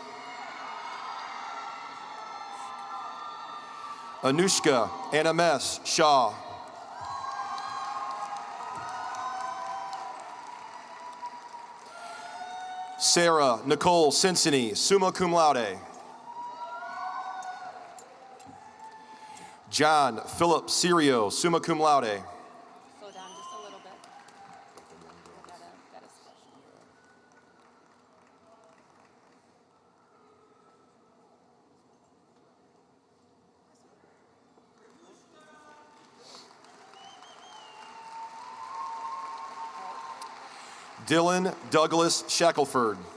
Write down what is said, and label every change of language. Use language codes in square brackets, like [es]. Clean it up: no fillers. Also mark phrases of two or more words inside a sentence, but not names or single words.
[en] Anushka Annames Shaw. Sarah Nicole Cincinnati, [la] summa cum laude. [en] John Philip Serio, [la] summa cum laude. [en] Slow down just a little bit. Got a special. Dylan Douglas Shackelford.